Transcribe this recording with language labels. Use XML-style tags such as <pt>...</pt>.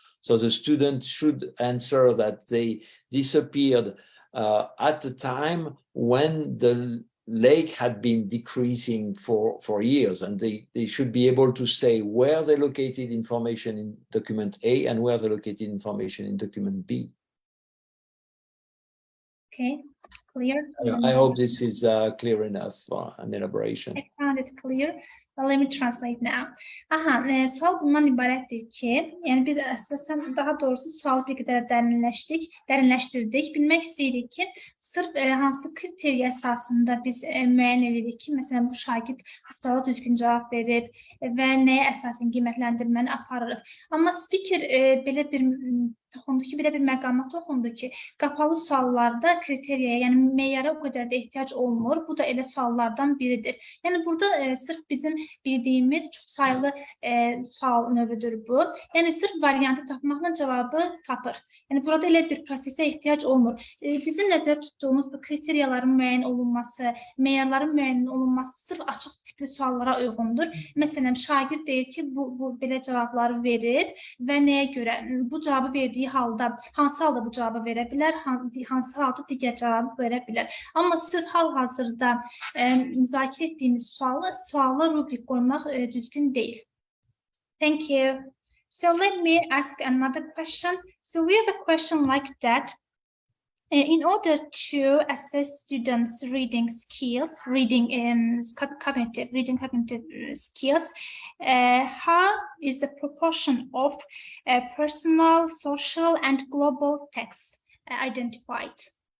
<en>So the student should answer that they disappeared at the time when the lake had been decreasing for years, and they should be able to say where they located information in document A and where they located information in document B. Okay, clear. I hope this is clear enough for an elaboration. I found it clear. Well, let me translate now.</en> <az>Sual bundan ibarətdir ki, yəni biz əsasən daha doğrusu sualı bir qədər dərinləşdirdik. Bilmək istəyirik ki, sırf hansı kriteriya əsasında biz müəyyən edirik ki, məsələn, bu şagird bu suala düzgün cavab verib və nəyə əsasən qiymətləndirməni aparırıq. Amma spiker belə bir toxundu ki, belə bir məqama toxundu ki, qapalı suallarda kriteriyaya, yəni meyara o qədər də ehtiyac olmur. Bu da elə suallardan biridir. Yəni burada sırf bizim bildiğimiz çok sayılı sual növüdür bu. Yəni sırf variantı tapmaqla cavabı tapır. Yəni burada elə bir prosesə ehtiyac olmur. Bizim nəzərdə tutduğumuz bu kriteriyaların müəyyən olunması, meyarların müəyyən olunması sırf açıq tipli suallara uyğundur. Məsələn, şagird deyir ki, bu belə cavabları verir və nəyə görə? Bu cavabı verdiyi halda, hansı halda bu cavabı verə bilər, hansı halda digər cavabı verə bilər. Amma sırf hal-hazırda müzakirə etdiyimiz sualla rubrik qoymaq düzgün değil.</az> <en>Thank you. So let me ask another question. So we have a question like that. In order to assess students' reading skills, cognitive skills, how is the proportion of personal, social, and global texts identified?</en>